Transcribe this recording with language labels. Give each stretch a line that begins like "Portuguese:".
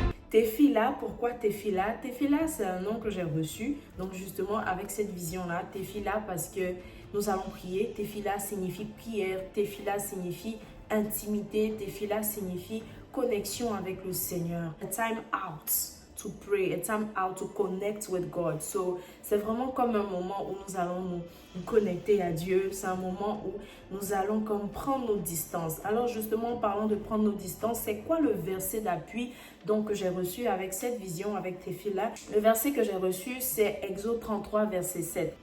French: Tefila, pourquoi Tefila? Tefila, c'est un nom que j'ai reçu. Donc, justement, avec cette vision-là, Tefila, parce que nous allons prier. Tefila signifie prière. Tefila signifie intimité. Tefila signifie connexion avec le Seigneur.
English: A time out to pray, a time out to connect with God.
French: So, c'est vraiment comme un moment où nous allons nous connecter à Dieu. C'est un moment où nous allons comme prendre nos distances. Alors justement, en parlant de prendre nos distances, c'est quoi le verset d'appui donc que j'ai reçu avec cette vision, avec Tefila? Le verset que j'ai reçu, c'est Exode 33, verset 7.